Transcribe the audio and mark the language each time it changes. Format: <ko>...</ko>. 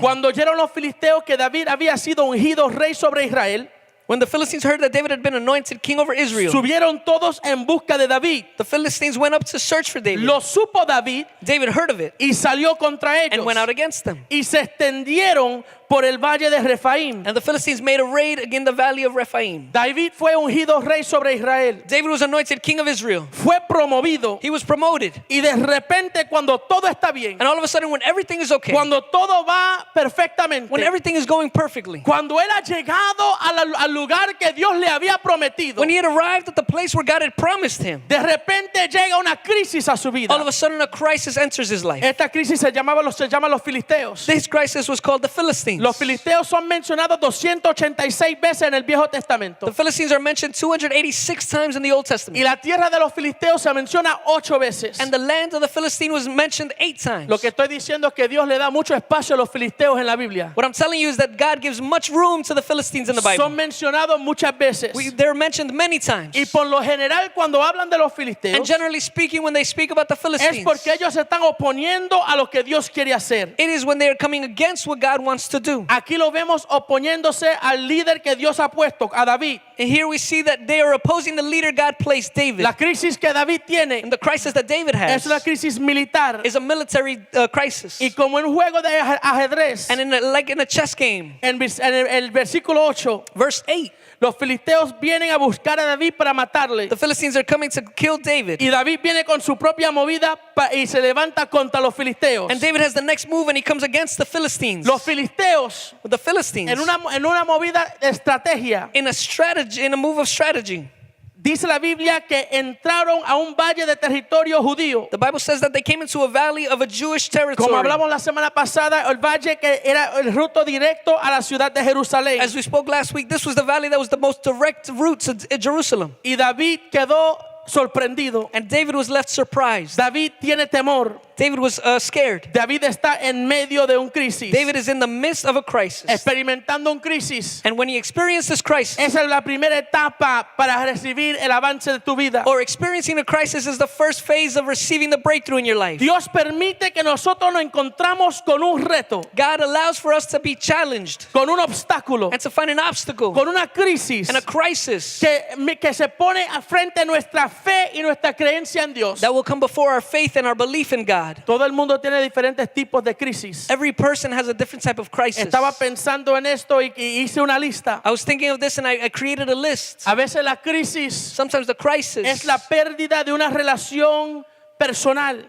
<es>Cuando oyeron los filisteos que David había sido ungido rey sobre Israel,</es> <en>when the Philistines heard that David had been anointed king over Israel,</en> <es>subieron todos en busca de David.</es> <en>the Philistines went up to search for David.</en> <es>Lo supo David</es> <en>David heard of it</en> <es>y salió contra ellos.</es> <en>and went out against them.</en> <es>Y se extendieron por el valle de Refaim.</es> <en>And the Philistines made a raid against the valley of Rephaim.</en> <es>David fue ungido rey sobre Israel.</es> <en>David was anointed king of Israel.</en> <es>Fue promovido.</es> <en>He was promoted.</en> <es>Y de repente, cuando todo está bien,</es> <en>And all of a sudden, when everything is okay,</en> <es>cuando todo va perfectamente,</es> <en>when everything is going perfectly,</en> <es>cuando él ha llegado al lugar que Dios le había prometido,</es> <en>when he had arrived at the place where God had promised him,</en> <es>de repente llega una crisis a su vida.</es> <en>all of a sudden a crisis enters his life.</en> <es>Esta crisis se llama los filisteos.</es> <en>This crisis was called the Philistines.</en> <es>Los filisteos son mencionados 286 veces en el Viejo Testamento.</es> <en>The Philistines are mentioned 286 times in the Old</en> <es>Y</es> <en>Testament.</en> <es>la tierra de los filisteos se menciona 8 veces.</es> <en>And the land of the Philistine was mentioned 8 times.</en> <es>Lo que estoy diciendo es que Dios le da mucho espacio a los filisteos en la Biblia.</es> <en>What I'm telling you is that God gives much room to the Philistines in the Bible.</en> <es>Son mencionados muchas veces.</es> <en>They're mentioned many times.</en> <es>Y por lo general, cuando hablan de los filisteos,</es> <en>generally speaking, when they speak about the</en> <es>es</es> <en>Philistines,</en> <es>porque ellos se están oponiendo a lo que Dios quiere hacer.</es> <en>it is when they are coming against what God wants to do.</en> <es>Aquí lo vemos oponiéndose al líder que Dios ha puesto, a David.</es> <en>And here we see that they are opposing the leader God placed, David.</en> <es>La crisis que David tiene</es> <en>And the crisis that David has</en> <es>es una crisis militar.</es> <en>is a military crisis.</en> <es>Y como en un juego de ajedrez,</es> <en>And like in a chess game,</en> <es>en el versículo 8,</es> <en>verse 8,</en> <es>los filisteos vienen a buscar a David para matarle.</es> <en>the Philistines are coming to kill David.</en> <es>Y David viene con su propia movida y se levanta contra los filisteos.</es> <en>And David has the next move and he comes against the Philistines.</en> <es>Los filisteos,</es> <en>The Philistines,</en> <es>en una movida de estrategia,</es> <en>in a move of strategy,</en> <es>dice la Biblia que entraron a un valle de territorio judío.</es> <en>the Bible says that they came into a valley of a Jewish</en> <es>Como</es> <en>territory.</en> <es>hablamos la semana pasada, el valle que era el ruto directo a la ciudad de Jerusalén.</es> <en>As we spoke last week, this was the valley that was the most direct route to Jerusalem.</en> <es>Y David quedó sorprendido.</es> <en>And David was left surprised.</en> <es>David tiene temor.</es> <en>David was scared.</en> <es>David está en medio de un crisis.</es> <en>David is in the midst of a crisis.</en> <es>Experimentando un crisis.</es> <en>And when he experienced this crisis,</en> <es>Esa es la primera etapa para recibir el avance de tu vida.</es> <en>or experiencing a crisis is the first phase of receiving the breakthrough in your life.</en> <es>Dios permite que nosotros nos encontramos con un reto,</es> <en>God allows for us to be challenged</en> <es>con un obstáculo,</es> <en>and to find an obstacle</en> <es>con una crisis</es> <en>and a crisis</en> <es>que se pone frente a nuestra fe y nuestra creencia en Dios.</es> <en>that will come before our faith and our belief in God.</en> <es>Todo el mundo tiene diferentes tipos de crisis.</es> <en>Every person has a different type of crisis.</en> <es>Estaba pensando en esto y hice una lista.</es> <en>I was thinking of this and I created a list.</en> <es>A veces la crisis</es> <en>Sometimes the crisis</en> <es>es la pérdida de una relación personal.</es>